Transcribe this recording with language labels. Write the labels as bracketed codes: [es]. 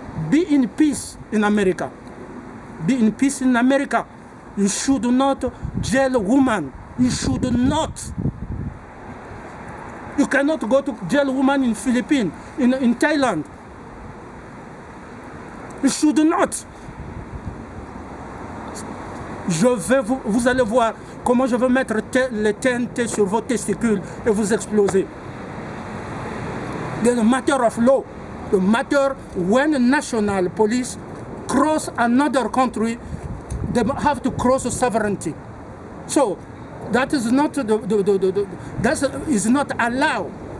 [en] Be in peace in America. Be in peace in America. You should not jail a woman. You should not. You cannot go to jail a woman in Philippines, in Thailand. You should not. [fr] vous allez voir comment je vais mettre les TNT sur vos testicules et vous exploser. [en] There's a matter of law. The matter when national police cross another country, they have to cross sovereignty. So that is not that is not allowed.